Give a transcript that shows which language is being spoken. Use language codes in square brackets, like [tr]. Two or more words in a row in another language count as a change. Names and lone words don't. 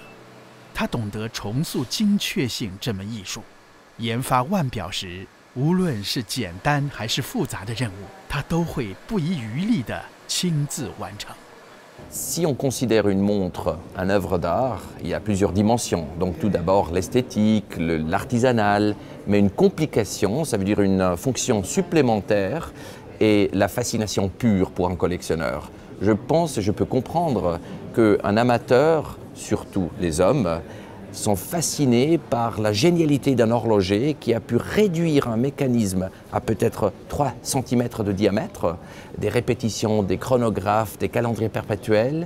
[zh] 他懂得重塑精确性这门艺术，研发腕表时，无论是简单还是复杂的任务，他都会不遗余力地亲自完成。 [fr] Si on considère une montre une œuvre d'art, il y a plusieurs dimensions. Donc tout d'abord l'esthétique, l'artisanal, mais une complication, ça veut dire une fonction supplémentaire et la fascination pure pour un collectionneur. Je pense et je peux comprendre qu'un amateur, surtout les hommes, sont fascinés par la génialité d'un horloger qui a pu réduire un mécanisme à peut-être 3 cm de diamètre, des répétitions, des chronographes, des calendriers perpétuels.